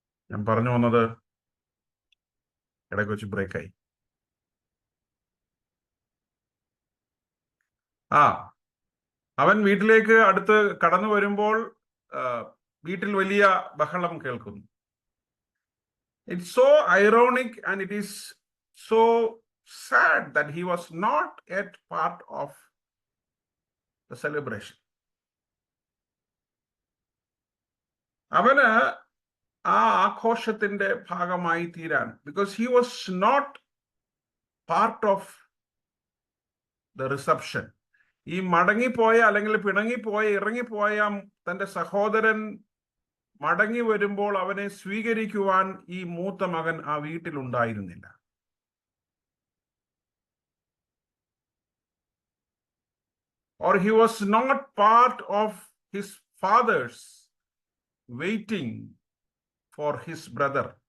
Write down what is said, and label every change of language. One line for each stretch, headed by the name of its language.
Malayalam: ഞാൻ പറഞ്ഞു വന്നത് ഇടയ്ക്ക് വെച്ച് ബ്രേക്കായി. അവൻ വീട്ടിലേക്ക് അടുത്ത് കടന്നു വരുമ്പോൾ വീട്ടിൽ വലിയ ബഹളം കേൾക്കുന്നു.
English: It's so ironic and it is so sad that he was not yet part of the celebration.
Malayalam: അവന് ആ ആഘോഷത്തിന്റെ ഭാഗമായി തീരാൻ,
English: because he was not part of the reception.
Malayalam: ഈ മടങ്ങിപ്പോയ അല്ലെങ്കിൽ പിണങ്ങിപ്പോയ ഇറങ്ങിപ്പോയ തന്റെ സഹോദരൻ മടങ്ങി വരുമ്പോൾ അവനെ സ്വീകരിക്കുവാൻ ഈ മൂത്ത മകൻ ആ വീട്ടിലുണ്ടായിരുന്നില്ല.
English: Or he was not part of his father's waiting for his brother.